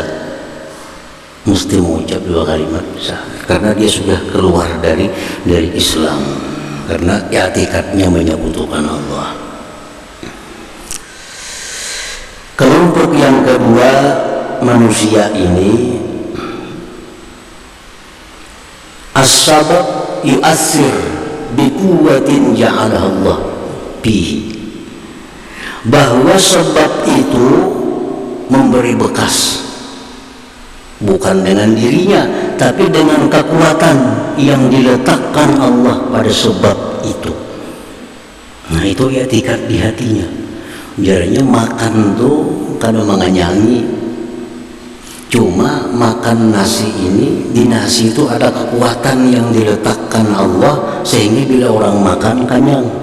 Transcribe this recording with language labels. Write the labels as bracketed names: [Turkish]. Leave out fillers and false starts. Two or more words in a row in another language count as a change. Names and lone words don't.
[Indonesian] Mesti mengucap 2 kalimat syahadat, karena dia sudah keluar dari Islam, karena i'tikadnya menyekutukan Allah. Kelompok yang kedua manusia ini, [Arabic] السبب يؤثر بقوة جعلها الله به, [Indonesian] bahwa sebab itu memberi bekas, bukan dengan dirinya, tapi dengan kekuatan yang diletakkan Allah pada sebab itu. Nah, itu i'tikad di hatinya. Jadinya makan tuh kada mengenyangi, cuma makan nasi ini, di nasi itu ada kekuatan yang diletakkan Allah sehingga bila orang makan kenyang.